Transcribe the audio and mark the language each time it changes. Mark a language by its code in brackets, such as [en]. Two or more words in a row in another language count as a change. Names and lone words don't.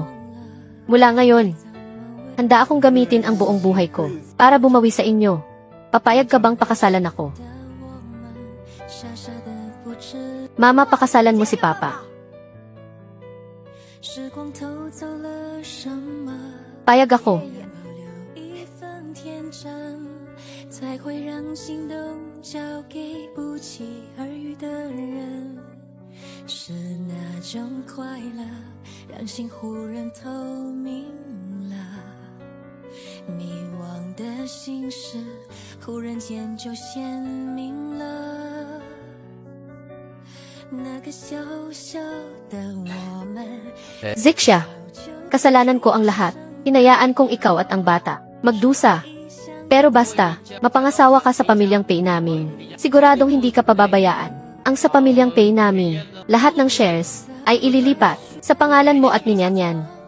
[tl] Mula ngayon, handa akong gamitin ang buong buhay ko para bumawi sa inyo. Papayag ka bang pakasalan ako? Mama, pakasalan mo si Papa. Payag ako. [zh] 才会让心都交给不期而遇的人，是那种快乐让心忽然透明了，迷惘的心事忽然间就鲜明了，那个小小的我们。 [tl] Zixia, kasalanan ko ang lahat. Hinayaan kong ikaw at ang bata magdusa. Pero basta, mapangasawa ka sa pamilyang Pei namin. Siguradong hindi ka pababayaan. Ang sa pamilyang Pei namin, lahat ng shares ay ililipat sa pangalan mo at ni Nyan.